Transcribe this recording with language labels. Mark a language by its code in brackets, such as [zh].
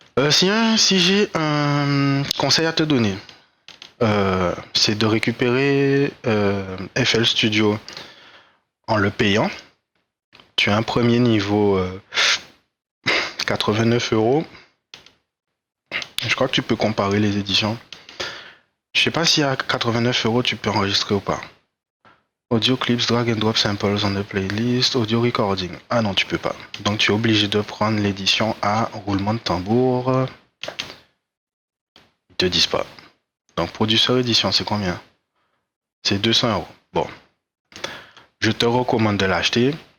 [fr] Si j'ai un conseil à te donner, c'est de récupérer FL Studio en le payant. Tu as un premier niveau 89 €. Je crois que tu peux comparer les éditions. Je sais pas si à 89 € tu peux enregistrer ou pas. [en] Audio clips, drag and drop samples on the playlist, audio recording. [fr] Ah non, tu peux pas. Donc tu es obligé de prendre l'édition à roulement de tambour. Ils te disent pas. Donc producer édition, c'est combien? C'est 200 €. Bon. Je te recommande de l'acheter.